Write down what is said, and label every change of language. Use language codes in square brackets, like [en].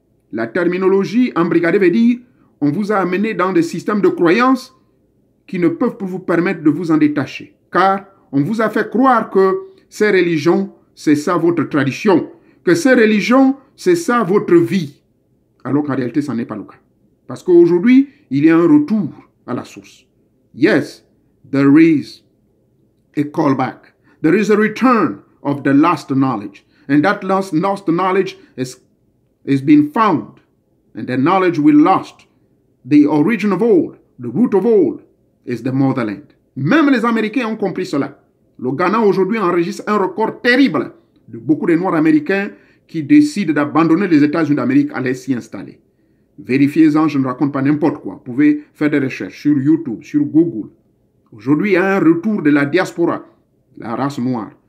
[fr] La terminologie embrigadée veut dire on vous a amené dans des systèmes de croyances qui ne peuvent vous permettre de vous en détacher. Car on vous a fait croire que ces religions, c'est ça votre tradition, que ces religions, c'est ça votre vie. Alors qu'en réalité, ça n'est pas le cas. Parce qu'aujourd'hui, il y a un retour à la source. [en] Yes, there is a callback. There is a return of the lost knowledge. And that lost knowledge is being found. And the knowledge we lost, the origin of all, the root of all, is the motherland. [fr] Même les Américains ont compris cela. Le Ghana aujourd'hui enregistre un record terrible de beaucoup de Noirs américains qui décident d'abandonner les États-Unis d'Amérique à aller s'y installer. Vérifiez-en, je ne raconte pas n'importe quoi. Vous pouvez faire des recherches sur YouTube, sur Google. Aujourd'hui, il y a un retour de la diaspora, la race noire.